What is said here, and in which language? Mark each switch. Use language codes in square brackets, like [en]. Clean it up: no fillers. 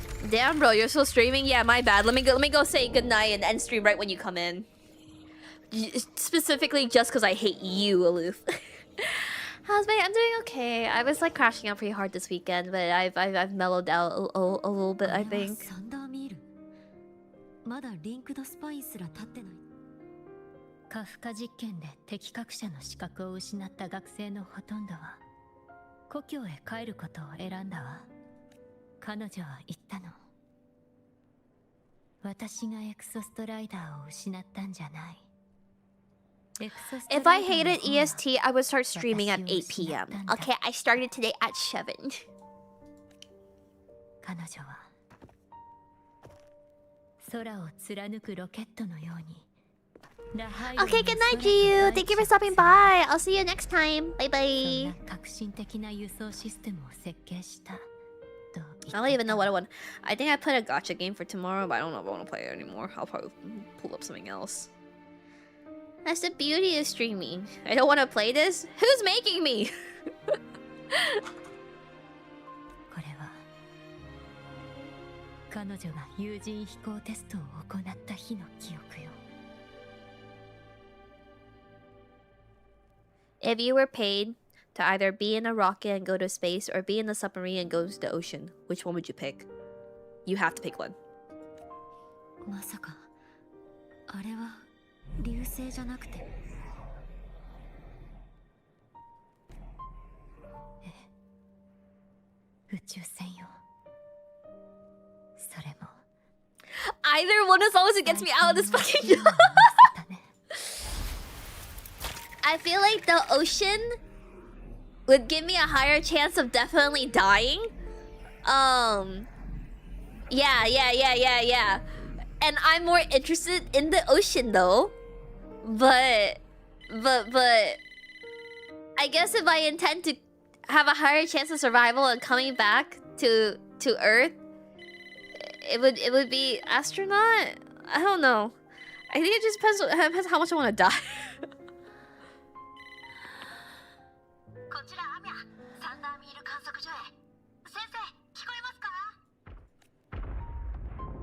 [en] Damn, bro, you're still streaming? Yeah, my bad. Let me go say goodnight and end stream right when you come in. Specifically just because I hate you, Aloof. How's my? I'm doing okay. I was like crashing out pretty hard this weekend, but I've mellowed out a little bit, I think. [ja] まだリンクドスパイすら立ってない。カフカ実験で適格者の資格を失った学生のほとんどは故郷へ帰ることを選んだわ。彼女は言ったの。私がエクソストライダーを失ったんじゃない。 [en] If I hated EST, I would start streaming at 8 p.m. Okay, I started today at 7. [ja] 彼女は空を貫くロケットのように。 [en] Okay, good night, Jiu. Thank you for stopping by. I'll see you next time. Bye bye. [ja] 革新的な輸送システムを設計した。 [en] I don't even know what I want. I think I put a gacha game for tomorrow, but I don't know if I want to play it anymore. I'll probably pull up something else. That's the beauty of streaming. I don't want to play this. Who's making me? [ja] これは彼女が有人飛行テストを行った日の記憶よ。 [en] If you were paid to either be in a rocket and go to space or be in a submarine and go to the ocean, which one would you pick? You have to pick one. [ja] まさかあれは流星じゃなくて。ええ、宇宙船よ。それも。 [en] Either one as long as it gets me out of this fucking job. I feel like the ocean would give me a higher chance of definitely dying. Yeah. And I'm more interested in the ocean though. But I guess if I intend to have a higher chance of survival and coming back to Earth, it would be astronaut. I don't know. I think it just depends how much I want to die. [ja] こちらアミャ、サンダーミール観測所へ。先生、聞こえますか？